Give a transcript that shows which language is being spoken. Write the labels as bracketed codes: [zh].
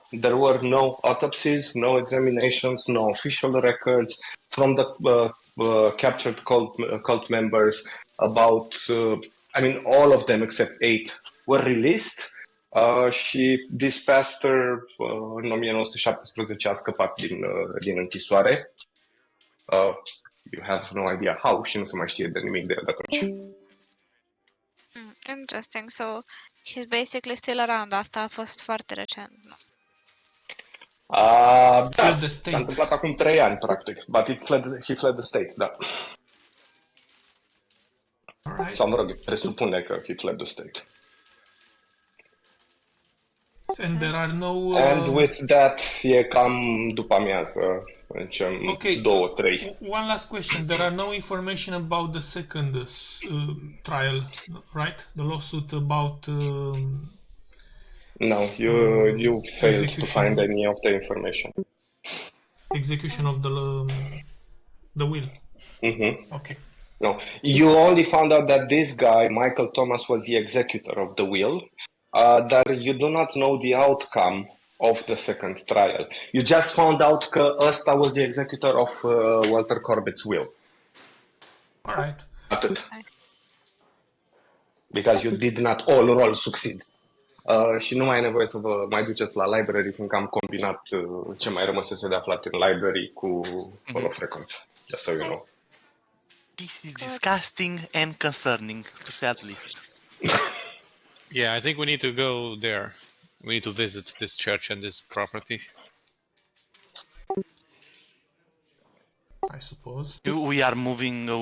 [en] There were no autopsies, no examinations, no official records from the captured cult members. About, all of them except 8 were released. [ro] Și [en] this pastor, [ro] în 1917, a scăpat din închisoare. [en] you have no idea how [ro] și nu se mai știe de nimic de el de atunci. [en] Interesting. So he's basically still around. [ro] Asta a fost foarte recent. [en] No? [ro] Da, [en] Fled the state. [ro] s-a întâmplat acum 3 ani, practic. [en] But he fled the state, [ro] da. [en] Alright. [ro] Sau, mă rog, presupune că [en] he fled the state. And there are no... And with that, [ro] e cam după amiază. [en] Okay. 2-3. One last question. There are no information about the second trial, right? The lawsuit about... No, you failed to execution. find any of the information. execution of the will. Mm-hmm. Okay. No, you only found out that this guy, Michael Thomas, was the executor of the will. That you do not know the outcome of the second trial. You just found out [ro] că ăsta [en] was the executor of Walter Corbett's will. All right. [ro] Atât. [en] Because you did not all roll succeed. [ro] Și nu mai e nevoie să vă mai duceți la library, fiindcă am combinat ce mai rămăsese de aflat în library cu Call of Cthulhu. [en] Just so you know. This is disgusting and concerning, to say at least. Yeah, I think we need to go there. We need to visit this church and this property. I suppose. We are moving.